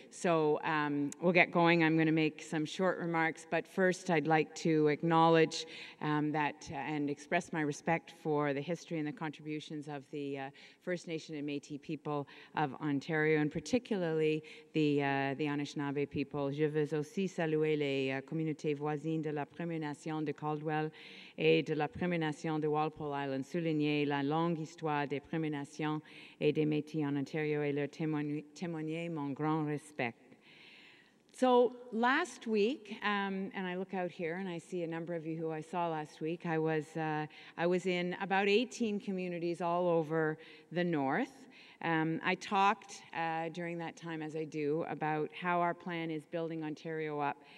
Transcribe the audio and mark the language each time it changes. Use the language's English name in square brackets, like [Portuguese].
[English] So we'll get going. I'm going to make some short remarks, but first I'd like to acknowledge that and express my respect for the history and the contributions of the First Nation and Métis people of Ontario, and particularly the Anishinaabe people. [French] Je veux aussi saluer les communautés voisines de la Première Nation de Caldwell et de la Première Nation de Walpole Island, souligner la longue histoire des Premières Nations et des Métis en Ontario et leur témoigner mon grand respect. [English] So last week, and I look out here and I see a number of you who I saw last week, I was in about 18 communities all over the north. I talked during that time, as I do, about how our plan is building Ontario up.